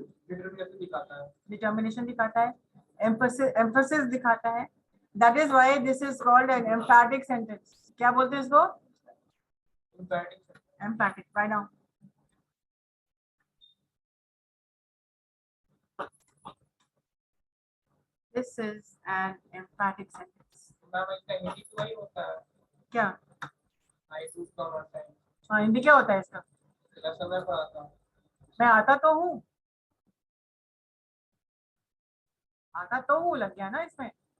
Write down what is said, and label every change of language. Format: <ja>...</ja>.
<hi>Determination दिखाता है. Determination दिखाता है, emphasis दिखाता है.</hi> <en>That is why this is called an emphatic sentence.</en> <hi>क्या बोलते हैं इसको?</hi> <en>Emphatic. Emphatic. Why now? This is an emphatic sentence.</en> <hi>Ma'am इसका हिंदी तो वही होता है. क्या?</hi> <en>I do come on time.</en> <hi>हाँ, हिंदी क्या होता है इसका? मैं समय पर आता हूँ. मैं आता तो हूँ, आता तो हूँ लग गया ना इसमें.</hi>